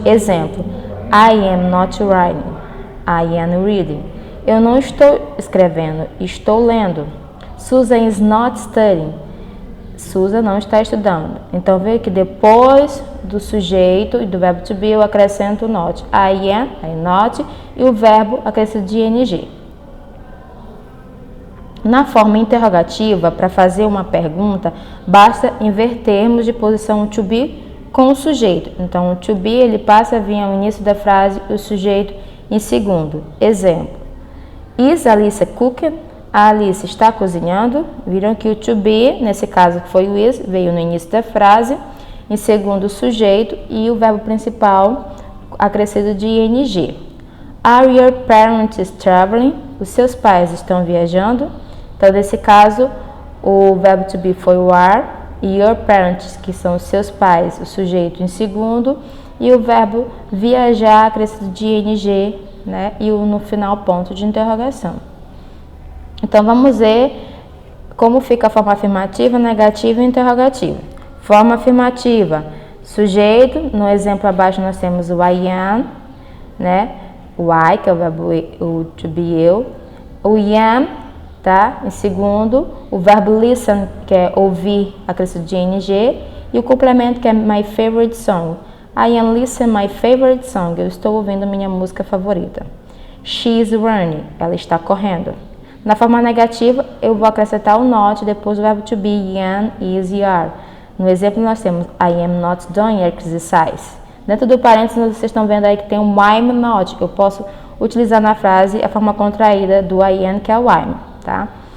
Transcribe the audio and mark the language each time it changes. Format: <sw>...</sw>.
<en>Exemplo: I am not writing, I am reading.</en> <pt>Eu não estou escrevendo, estou lendo.</pt> <en>Susan is not studying.</en> <pt>Susan não está estudando. Então, veja que depois do sujeito e do verbo to be, eu acrescento o not. I am, I not, e o verbo acrescido de ing. Na forma interrogativa, para fazer uma pergunta, basta invertermos de posição o to be com o sujeito. Então, o to be, ele passa a vir ao início da frase e o sujeito em segundo. Exemplo:</pt> <en>Is Alice cooking?</en> <pt>A Alice está cozinhando. Viram que o to be, nesse caso que foi o is, veio no início da frase, em segundo o sujeito e o verbo principal acrescido de ing.</pt> <en>Are your parents traveling?</en> <pt>Os seus pais estão viajando. Então, nesse caso, o verbo to be foi o are, e your parents, que são os seus pais, o sujeito em segundo, e o verbo viajar acrescido de ing, né? E no final, ponto de interrogação. Então, vamos ver como fica a forma afirmativa, negativa e interrogativa. Forma afirmativa: sujeito, no exemplo abaixo nós temos o I am, né? O I, que é o verbo o to be eu. O am, tá? Em segundo, o verbo listen, que é ouvir, acrescido de ing, e o complemento, que é my favorite song.</pt> <en>I am listening my favorite song.</en> <pt>Eu estou ouvindo minha música favorita.</pt> <en>She is running.</en> <pt>Ela está correndo. Na forma negativa, eu vou acrescentar o not, depois o verbo to be, am, is e are. No exemplo, nós temos</pt> <en>I am not doing exercise.</en> <pt>Dentro do parênteses, vocês estão vendo aí que tem um I'm not. Eu posso utilizar na frase a forma contraída do I am, que é o I'm, tá?</pt>